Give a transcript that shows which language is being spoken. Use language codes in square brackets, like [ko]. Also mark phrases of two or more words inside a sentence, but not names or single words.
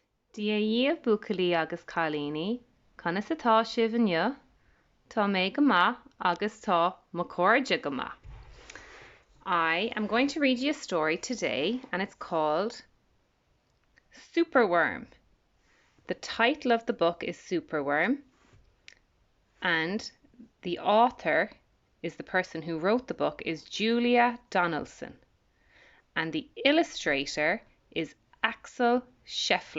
[ga] Dia díobh buacaillí agus cailíní, conas atá sibh inniu, tá mé go maith agus tá mo cóide go maith. [en] I am going to read you a story today and it's called Superworm. The title of the book is Superworm and the author is the person who wrote the book is Julia Donaldson and the illustrator is Axel Scheffler.